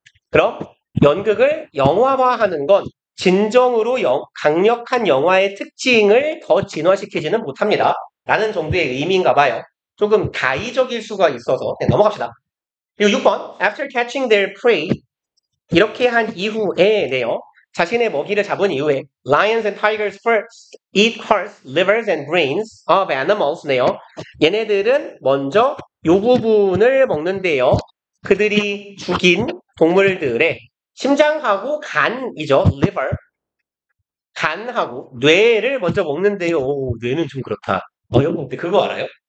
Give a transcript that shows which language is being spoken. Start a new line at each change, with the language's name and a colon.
Korean: 그럼, 연극을 영화화하는 건 진정으로 강력한 영화의 특징을 더 진화시키지는 못합니다. 라는 정도의 의미인가 봐요. 조금 다의적일 수가 있어서 네, 넘어갑시다. 그리고 6번
English: After catching their prey
Korean: 이렇게 한 이후에네요. 자신의 먹이를 잡은 이후에
English: Lions and tigers first eat hearts, livers and brains of animals네요.
Korean: 얘네들은 먼저 요 부분을 먹는데요. 그들이 죽인 동물들의 심장하고 간이죠. liver 간하고 뇌를 먼저 먹는데요. 오, 뇌는 좀 그렇다. 근데 그거 알아요?